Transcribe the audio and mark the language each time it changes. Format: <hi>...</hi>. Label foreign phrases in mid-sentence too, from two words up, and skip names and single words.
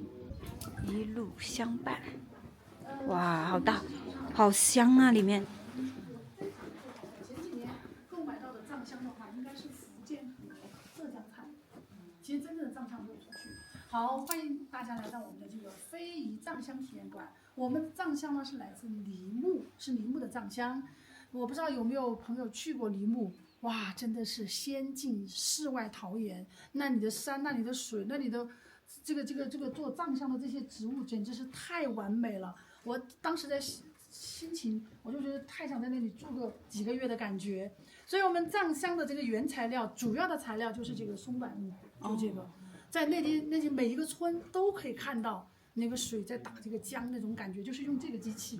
<zh>一路相伴，哇，好大，好香啊！裡面。前幾年購買到的藏香的話，應該是福建和浙江產。其實真正的藏香沒有出去。好，歡迎大家來到我們的這個非遺藏香體驗館。我們藏香呢是來自梨木，是梨木的藏香。我不知道有沒有朋友去過梨木，哇，真的是仙境世外桃源。那裡的山，那裡的水，那裡的這個做藏香的這些植物，簡直是太完美了。我當時在心情，我就覺得太想在那裡住個幾個月的感覺。所以我們藏香的這個原材料，主要的材料就是這個松柏木，就這個，在那些每一個村都可以看到那個水在打這個漿那種感覺，就是用這個機器。</zh>